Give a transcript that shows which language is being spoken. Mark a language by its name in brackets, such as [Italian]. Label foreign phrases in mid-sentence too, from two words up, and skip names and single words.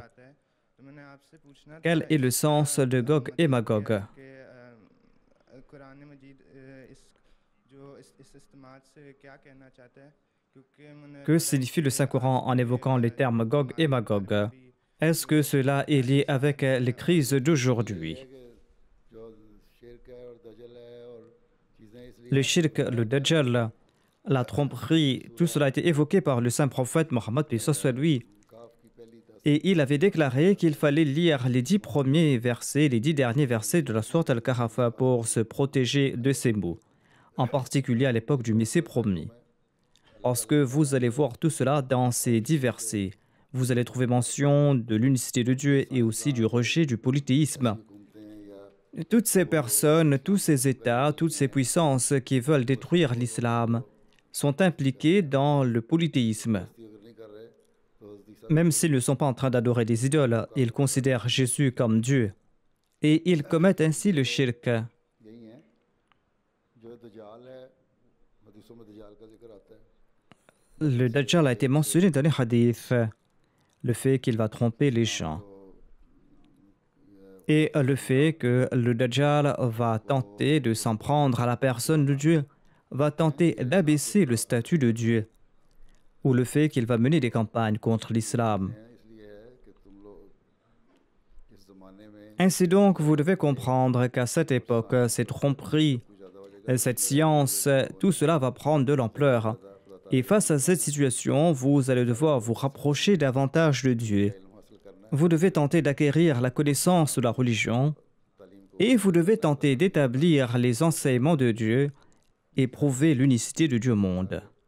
[French] Quel est le sens de Gog et Magog? Que signifie le Saint-Coran en évoquant les termes Gog et Magog? Est-ce que cela est lié avec les crises d'aujourd'hui? [Urdu] جو شرک ہے اور دجل ہے اور چیزیں اس لیے [French] Le shirk, le dajjal, la tromperie, tout cela a été évoqué par le saint prophète Mohammed, paix soit lui. [Urdu] کاف کی پہلی [French] Et il avait déclaré qu'il fallait lire les 10 premiers versets, les 10 derniers versets de la sourate Al-Kahf pour se protéger de ces mots, en particulier à l'époque du Messie promis. Parce que vous allez voir tout cela dans ces 10 versets. Vous allez trouver mention de l'unicité de Dieu et aussi du rejet du polythéisme. [Urdu] گھومتے ہیں یا [French] Toutes ces personnes, tous ces États, toutes ces puissances qui veulent détruire l'islam sont impliquées dans le polythéisme. [Urdu] اگر نہیں کر رہے تو حضرت عیسیٰ [French] Même s'ils ne sont pas en train d'adorer des idoles, ils considèrent Jésus comme Dieu. Et ils commettent ainsi le shirk. [Urdu] یہی ہے جو دجال ہے، حدیثوں میں دجال کا ذکر آتا ہے. [French] Le Dajjal a été mentionné dans les hadiths, le fait qu'il va tromper les gens. Et le fait que le Dajjal va tenter de s'en prendre à la personne de Dieu, va tenter d'abaisser le statut de Dieu, ou le fait qu'il va mener des campagnes contre l'islam. [Urdu] اس لیے ہے کہ تم لوگ اس زمانے میں [French] Ainsi donc, vous devez comprendre qu'à cette époque, ces tromperies, cette science, tout cela va prendre de l'ampleur. Et face à cette situation, vous allez devoir vous rapprocher davantage de Dieu. Vous devez tenter d'acquérir la connaissance de la religion et vous devez tenter d'établir les enseignements de Dieu et prouver l'unicité de Dieu au monde.